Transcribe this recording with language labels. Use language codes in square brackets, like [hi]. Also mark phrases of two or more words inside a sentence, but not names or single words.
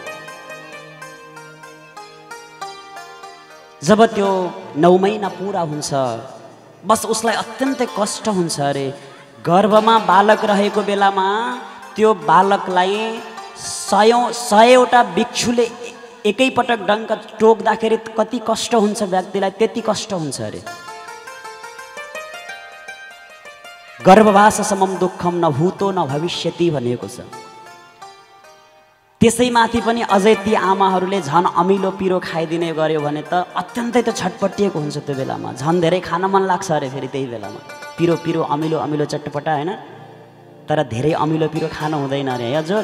[ne] जब त्यो 9 महिना पुरा हुन्छ बस उसलाई अत्यन्तै कष्ट हुन्छ। अरे गर्भमा बालक रहेको बेलामा त्यो बालकलाई 100वटा बिच्छुले एकैपटक डङ्क टोक्दाखेरि कति कष्ट हुन्छ व्यक्तिलाई, त्यति कष्ट हुन्छ। [sa] अरे गर्भवास समम दुःखम न भूतो न भविष्यति [ne] भनेको छ। त्यसैमाथि पनि अझै ती आमाहरूले झन् अमिलो पिरो खाइदिने गर्यो भने त अत्यन्तै त छटपटिएको हुन्छ। त्यो बेलामा झन् धेरै खान मन लाग्छ। अरे फेरि त्यही बेलामा पिरो पिरो अमिलो अमिलो चटपटा होइन, तर धेरै अमिलो पिरो खान हुँदैन अरे हजुर।